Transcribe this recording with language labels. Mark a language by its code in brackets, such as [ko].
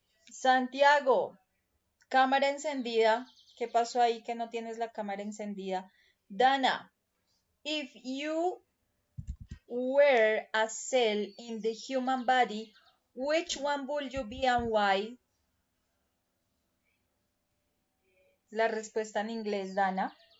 [es] Santiago, cámara encendida. ¿Qué pasó ahí que no tienes la cámara encendida? [en] Dana, if you were a cell in the human body, Which one would you be and why? [es] La respuesta en inglés, Dana.